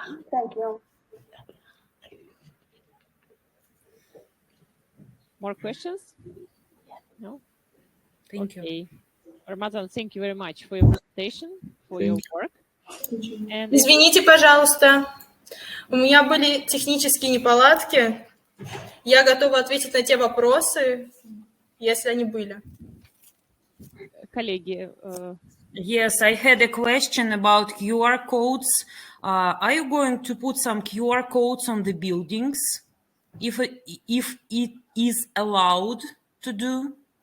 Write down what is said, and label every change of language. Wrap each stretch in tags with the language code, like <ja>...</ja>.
<en>Thank you. More questions? No? Thank you. Ramazan, thank you very much for your presentation, for your work.</en> <ru>Извините, пожалуйста, у меня были технические неполадки, Я готова ответить на те вопросы, если они были. Коллеги,</ru> <en>Yes, I had a question about QR codes. Are you going to put some QR codes on the buildings if it is allowed to do?</en>